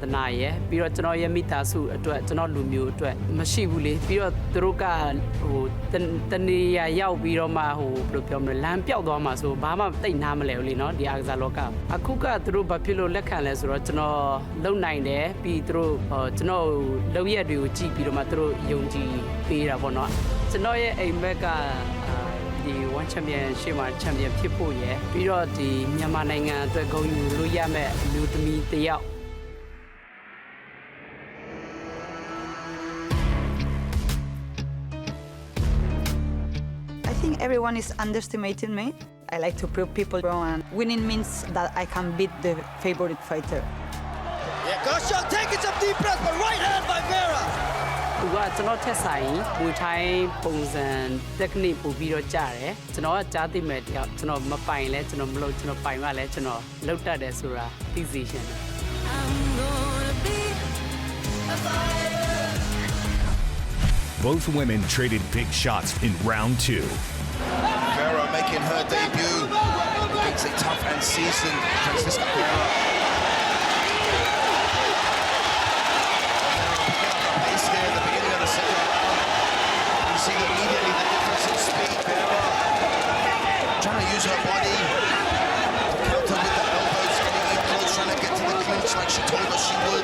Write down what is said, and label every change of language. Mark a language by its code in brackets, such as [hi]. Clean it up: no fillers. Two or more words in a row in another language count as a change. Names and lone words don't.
[my] နာရဲ့ပြီးတော့ကျွန်တော်ရဲ့မိသားစုအတွက်ကျွန်တော်လူမျိုးအတွက်မရှိဘူးလေ။ပြီးတော့သူတို့ကတနေရာရောက်ပြီးတော့မှဘယ်လိုပြောမလဲလမ်းပြောက်သွားမှာဆိုဘာမှတိတ်နားမလဲဘူးလေနော်ဒီအားကစားလောက။အခုကသူတို့ဘာဖြစ်လို့လက်ခံလဲဆိုတော့ကျွန်တော်လုံနိုင်တယ်ပြီးသူတို့ကျွန်တော်လုံရက်တွေကိုကြည့်ပြီးတော့မှသူတို့ယုံကြည်ပေးတာပေါ့နော်။ကျွန်တော်ရဲ့အိမ်ဘက်ကဒီ One Championship မှာ Champion ဖြစ်ဖို့ရယ်ပြီးတော့ဒီမြန်မာနိုင်ငံအတွက်ဂုဏ်ယူလို့ရမယ့်လူသမီးတစ်ယောက် [en] I think everyone is underestimating me. I like to prove people wrong and winning means that I can beat the favorite fighter. Yeah, got a shot, taking some deep breaths, but right hand by Vera. [my] သူကကျွန်တော်ထက်ဆိုင်မူထိုင်းပုံစံ technique ပို့ပြီးတော့ကြားတယ်ကျွန်တော်ကကြားသိမဲ့တယောက်ကျွန်တော်မပိုင်လဲကျွန်တော်မလုပ်ကျွန်တော်ပိုင်မှလဲကျွန်တော်လောက်တတ်တယ်ဆိုတာသိစေချင်တယ် [en] Both women traded big shots in round 2. Vero making her debut against a tough and seasoned Francisca Vera. Trying to use her body to counter with the elbows, getting in close, trying to get to the clinch like she told us she would.